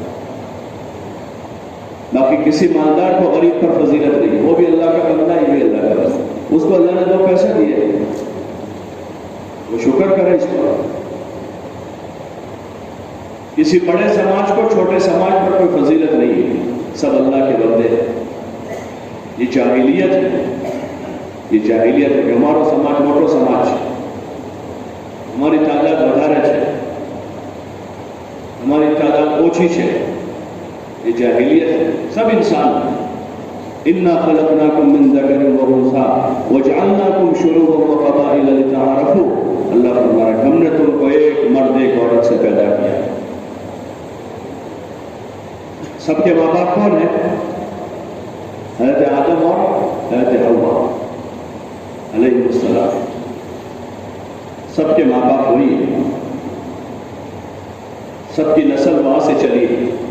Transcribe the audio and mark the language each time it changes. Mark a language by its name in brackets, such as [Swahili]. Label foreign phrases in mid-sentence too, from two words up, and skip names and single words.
[Urdu] باقی کسی مالدار کو غریب پر فضیلت نہیں، وہ بھی اللہ کا بندہ، یہ بھی اللہ کا بندہ، اس کو اللہ نے 2 پیسے دیے، وہ شکر کرے اس پر۔ کسی بڑے سماج کو چھوٹے سماج پر کوئی فضیلت نہیں ہے، سب اللہ کے بندے ہیں۔ یہ جاہلیت ہے، یہ جاہلیت ہے کہ ہمارا سماج موٹو سماج ہے، ہماری تعداد [Gujarati] વધારે છે، [Urdu] ہماری تعداد اوچھی ہے، یہ جاہلیت ہے۔ سب انسان ہیں۔ [Arabic] انا خلقناکم من ذکر و انثی وجعلناکم شعوبا وقبائل لتعارفوا، [Urdu] اللہ فرما رہا ہے ہم نے تم کو ایک مرد ایک عورت سے پیدا کیا۔ سب کے ماں باپ کون ہیں؟ حضرت آدم اور حضرت حوا علیہ السلام، سب کے ماں باپ وہی ہیں، سب کی نسل وہاں سے چلی ہے۔